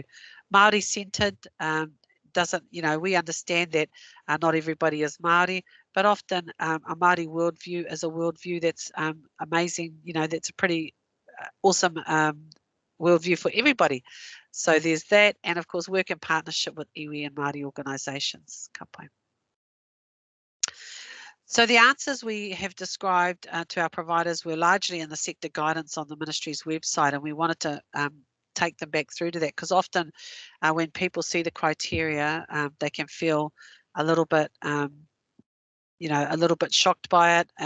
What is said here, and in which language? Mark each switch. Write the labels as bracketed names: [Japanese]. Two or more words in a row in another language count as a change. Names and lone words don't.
[English] Māori centered doesn't, we understand that not everybody is Māori, but often a Māori worldview is a worldview that's amazing, that's a pretty awesome worldview for everybody. So there's that, and of course work in partnership with iwi and Māori organisations. [Māori] Ka pai. [English] So the answers we have described to our providers were largely in the sector guidance on the ministry's website, and we wanted to take them back through to that, because often when people see the criteria, they can feel a little bit a little bit shocked by it.